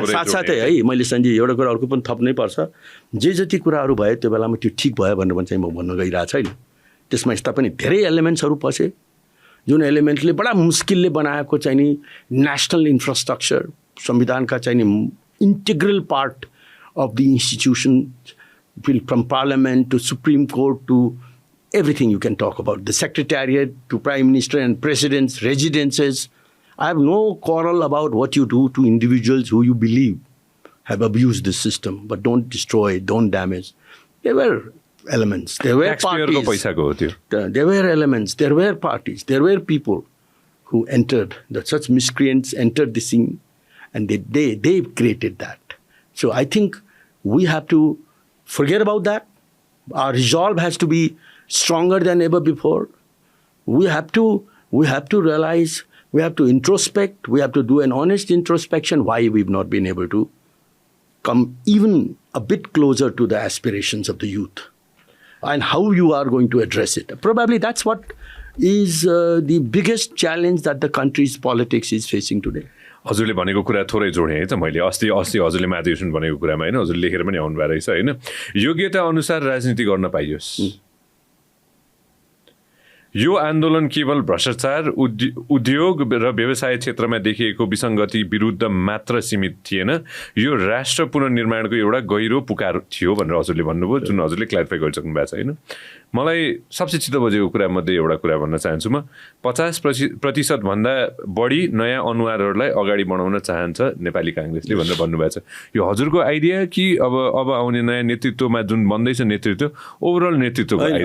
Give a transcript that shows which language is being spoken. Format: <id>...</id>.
<ne>साथसाथै है मैले सञ्जय एउटा कुरा अर्को पनि थप्नै पर्छ जे जति कुराहरू भयो त्यो बेलामा त्यो ठिक भयो भनेर चाहिँ म भन्न गइरहेको छैन त्यसमा यस्ता पनि धेरै एलिमेन्ट्सहरू पसे जुन एलिमेन्टले बडा मुस्किलले बनाएको चाहिँ नि नेसनल इन्फ्रास्ट्रक्चर संविधानका चाहिँ नि</ne> <en>Integral part of the institution from parliament to supreme court to everything you can talk about, the secretariat to prime minister and president's residences. I have no quarrel about what you do to individuals who you believe have abused the system, but don't destroy, don't damage. There were elements, there were parties, there were elements, there were parties, there were people who entered, that such miscreants entered the scene and they created that. So I think we have to forget about that. Our resolve has to be stronger than ever before. We have to realize, we have to introspect, we have to do an honest introspection why we've not been able to come even a bit closer to the aspirations of the youth and how you are going to address it. Probably that's what is the biggest challenge that the country's politics is facing today.</en> <ne>हजुरले भनेको कुरा थोरै जोडेँ है त मैले अस्ति हजुरले महाधिवेशन भनेको कुरामा होइन हजुरले लेखेर पनि आउनु भएको रहेछ होइन योग्यता अनुसार राजनीति गर्न पाइयोस् यो आन्दोलन केवल भ्रष्टाचार उद्योग र व्यवसाय क्षेत्रमा देखिएको विसङ्गति विरुद्ध मात्र सीमित थिएन यो राष्ट्र पुनर्निर्माणको एउटा गहिरो पुकार थियो भनेर हजुरले भन्नुभयो जुन हजुरले क्ल्यारिफाई गरिसक्नु भएको छ होइन मलाई सबसे चित्त बुझेको कुरामध्ये एउटा कुरा भन्न चाहन्छु म 50% भन्दा बढी नयाँ अनुहारहरूलाई अगाडि बढाउन चाहन्छ नेपाली काङ्ग्रेसले भनेर भन्नुभएको छ यो हजुरको आइडिया कि अब आउने नयाँ नेतृत्वमा जुन बन्दैछ नेतृत्व ओभरअल नेतृत्वको</ne>